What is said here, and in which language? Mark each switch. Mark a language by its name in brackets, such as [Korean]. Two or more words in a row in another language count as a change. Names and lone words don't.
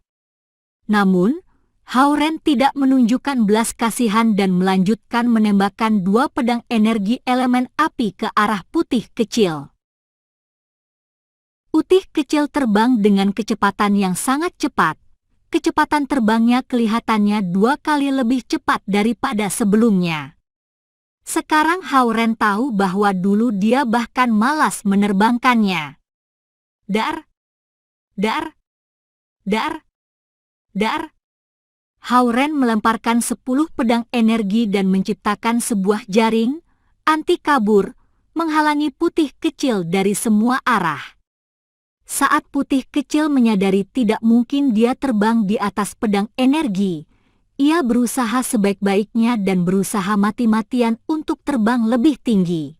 [Indonesian] Namun, Hauren tidak menunjukkan belas kasihan dan melanjutkan menembakkan 2 pedang energi elemen api ke arah putih kecil. Putih kecil terbang dengan kecepatan yang sangat cepat. Kecepatan terbangnya kelihatannya 2 kali lebih cepat daripada sebelumnya. Sekarang Hauren tahu bahwa dulu dia bahkan malas menerbangkannya. Dar, dar, dar, dar. Hauren melemparkan 10 pedang energi dan menciptakan sebuah jaring anti kabur, menghalangi putih kecil dari semua arah. Saat putih kecil menyadari tidak mungkin dia terbang di atas pedang energi, ia berusaha sebaik-baiknya dan berusaha mati-matian untuk terbang lebih tinggi.